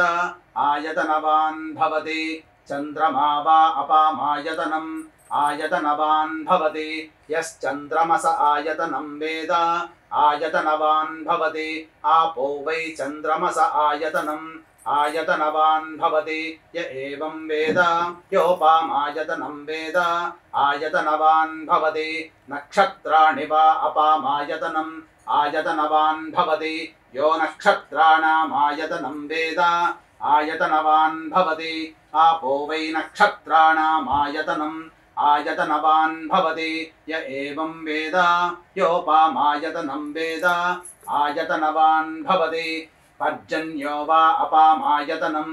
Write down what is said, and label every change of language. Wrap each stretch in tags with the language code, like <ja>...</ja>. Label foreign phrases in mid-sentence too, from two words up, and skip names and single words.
<sa>ఆయతనవాన్ భవతి చంద్రమా వా అపామాయతనం ఆయతనవాన్ భవతి యశ్చంద్రమస ఆయతనం వేద ఆయతనవాన్ భవతి ఆపో వై చంద్రమస ఆయతనం ఆయతనవాన్ భవతి య ఏవం వేద యోపామాయతనం వేద ఆయతనవాన్ భవతి నక్షత్రాణి వా అపామాయతనం ఆయతనవాన్ భవతి यो नक्षत्राणामायतनं वेद आयतनवान् भवति आपो वै नक्षत्राणामायतनम् आयतनवान् भवति य एवं वेद योपामायतनं वेद आयतनवान् भवति पर्जन्यो वा अपामायतनम्</sa>